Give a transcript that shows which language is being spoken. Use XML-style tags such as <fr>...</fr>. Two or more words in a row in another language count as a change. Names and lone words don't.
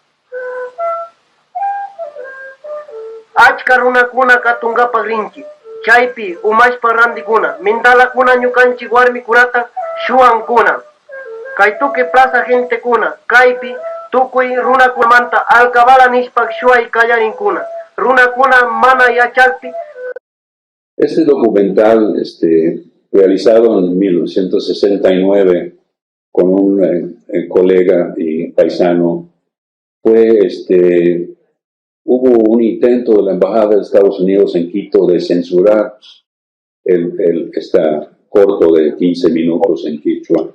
<qu>Achka runakuna katungapak rinchi, chaypi umashpa randikuna, mindalakuna ñukanchi warmikunata shuankuna. Kay tukuy plaza gentekuna, kaypi tukuy runakunamanta alcabala nishpak shuay kallarinkuna, runakuna mana yachakpi.</qu> <es>Este documental, realizado en 1969 con un colega y paisano, hubo un intento de la Embajada de Estados Unidos en Quito de censurar este corto de 15 minutos en quichua.</es>